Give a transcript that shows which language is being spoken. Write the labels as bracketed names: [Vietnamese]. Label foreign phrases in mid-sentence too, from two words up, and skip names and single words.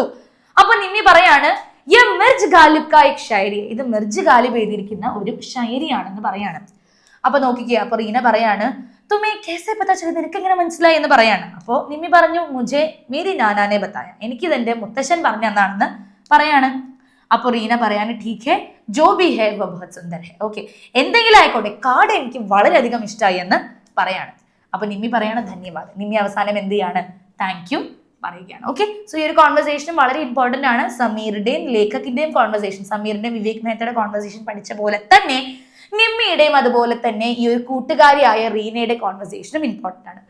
[Malayalam] അപ്പൊ നിമ്മി പറയാണ്, [Hindi] ये मिर्ज़ा ग़ालिब का एक शायरी, [Malayalam] ഇത് മിർജ് ഗാലിബ് എഴുതിയിരിക്കുന്ന ഒരു ഷായരിയാണെന്ന് പറയാണ്. അപ്പൊ നോക്കിക്കേ, അപ്പൊ റീന പറയാണ്, [Hindi] तुम्हें कैसे पता चला, [Malayalam] നിനക്ക് എങ്ങനെ മനസ്സിലായി എന്ന് പറയാണ്. അപ്പോ നിമ്മി പറഞ്ഞു, [Hindi] मुझे मेरी नाना ने बताया, [Malayalam] എനിക്കിത് എന്റെ മുത്തശ്ശൻ പറഞ്ഞു തന്നാണെന്ന് പറയാണ്. അപ്പൊ റീന പറയാണ്, [Hindi] ठीक है जो भी है वो बहुत सुंदर है. [Malayalam] ഓക്കെ, എന്തെങ്കിലും ആയിക്കോട്ടെ, കാർഡ് എനിക്ക് വളരെയധികം ഇഷ്ടമായി എന്ന് പറയാണ്. അപ്പൊ നിമ്മി പറയാണ്, ധന്യവാദം. നിമ്മി അവസാനം എന്ത് ചെയ്യാണ്, [English] thank you [Malayalam] പറയുകയാണ്. ഓക്കെ, സോ ഈ ഒരു കോൺവെർസേഷൻ വളരെ ഇമ്പോർട്ടന്റ് ആണ്. സമീറിന്റെയും ലേഖകിന്റെയും കോൺവെർസേഷൻ, സമീറിന്റെയും വിവേക് മേത്തയുടെ കോൺവെർസേഷൻ പഠിച്ച പോലെ തന്നെ നിമ്മിയുടെയും അതുപോലെ തന്നെ ഈ ഒരു കൂട്ടുകാരിയായ റീനയുടെ കോൺവെർസേഷനും ഇമ്പോർട്ടന്റ് ആണ്.